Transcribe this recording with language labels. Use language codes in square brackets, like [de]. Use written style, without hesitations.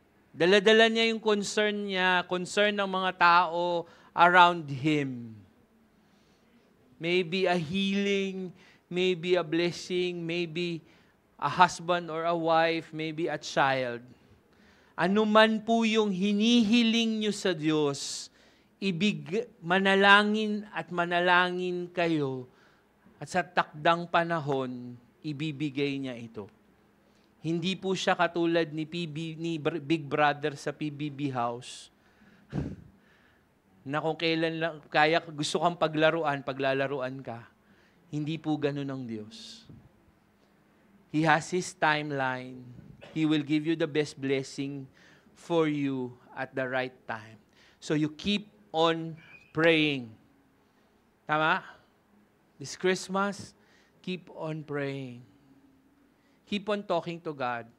[tl] Dala-dala niya yung concern ng mga tao [en] around him. Maybe a healing, maybe a blessing, maybe a husband or a wife, maybe a child. [tl] Ano man po yung hinihiling nyo sa Diyos, manalangin at manalangin kayo at sa takdang panahon, ibibigay niya ito. Hindi po siya katulad ni Big Brother sa PBB House na kung kailan lang, gusto kang paglalaruan ka. Hindi po ganun ang Diyos. [en] He has His timeline. He will give you the best blessing for you at the right time. So you keep on praying. Tama? This Christmas, keep on praying. Keep on talking to God.